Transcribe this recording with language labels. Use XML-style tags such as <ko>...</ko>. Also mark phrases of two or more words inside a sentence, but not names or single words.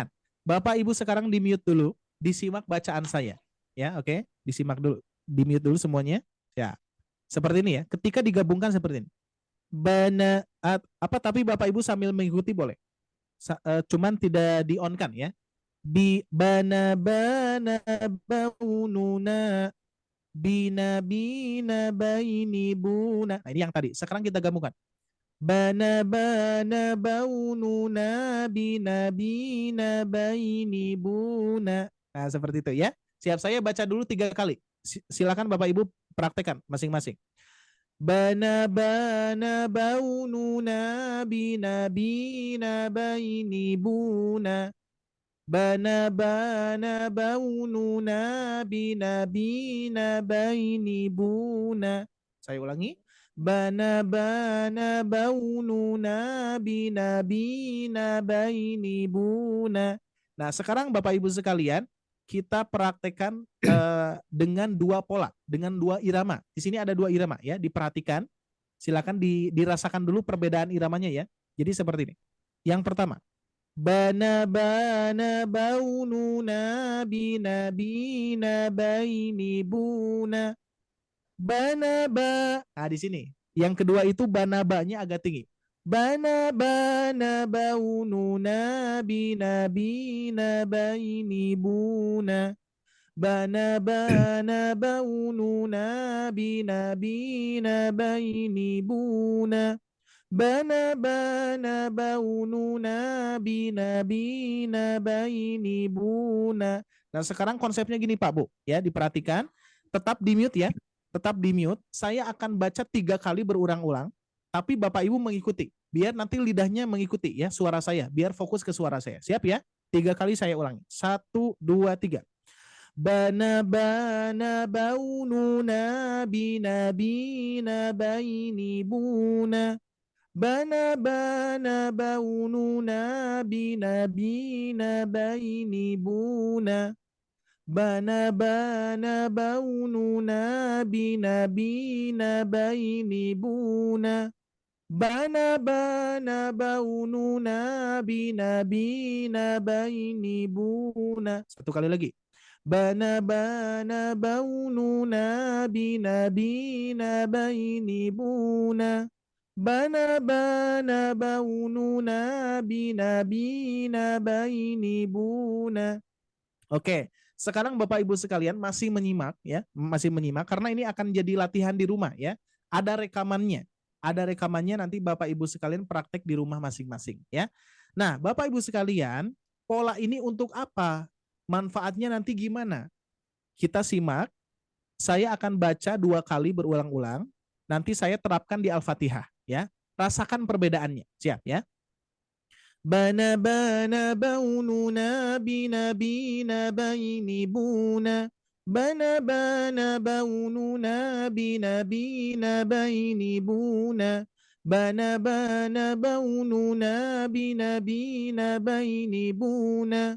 <id>Bapak Ibu sekarang di mute dulu, disimak bacaan saya. Ya, oke. Disimak dulu. Di mute dulu semuanya. Ya. Seperti ini ya. Ketika digabungkan seperti ini. Tapi Bapak Ibu sambil mengikuti boleh. Cuman tidak di-on kan ya. Bana baununa. Bina baini buna. Nah, ini yang tadi. Sekarang kita gabungkan. Bana baununa bina baini buna. Nah, seperti itu ya. Siap, saya baca dulu 3 kali. Silakan Bapak Ibu praktekkan masing-masing. Bana baununa bina baini buna. Bana baununa bina baini buna. Saya ulangi. Bana baununa bina baini buna. Nah, sekarang Bapak Ibu sekalian, kita praktekkan dengan 2 pola, dengan 2 irama. Di sini ada 2 irama ya, diperhatikan. Silakan dirasakan dulu perbedaan iramanya ya. Jadi seperti ini. Yang pertama, bana baununa bina baini buna. Bana. Nah, di sini. Yang kedua itu bana ba-nya agak tinggi. Bana baununa bina baini buna. Bana baununa bina baini buna. Bana baununa bina baini buna. Nah, sekarang konsepnya gini Pak Bu, ya, diperhatikan. Tetap di mute ya. Tetap di mute. Saya akan baca 3 kali berulang-ulang, tapi Bapak Ibu mengikuti. Biar nanti lidahnya mengikuti ya suara saya, biar fokus ke suara saya. Siap ya? 3 kali saya ulangi. 1, 2, 3. Bana baununa bina baini buna. Bana baununa bina baini buna. Bana baununa bina baini buna. Bana baununa bina baini buna. Satu kali lagi. Bana baununa bina baini buna. Bana baununa bina baini buna. Oke, sekarang Bapak Ibu sekalian masih menyimak ya, masih menyimak karena ini akan jadi latihan di rumah ya. Ada rekamannya. Ada rekamannya, nanti Bapak Ibu sekalian praktek di rumah masing-masing ya. Nah, Bapak Ibu sekalian, pola ini untuk apa? Manfaatnya nanti gimana? Kita simak. Saya akan baca 2 kali berulang-ulang. Nanti saya terapkan di Al-Fatihah ya. Rasakan perbedaannya. Siap ya? Bana baununa bina baini buna. Bana bana baununa binabina baini buna. Bana bana baununa binabina baini buna.</id>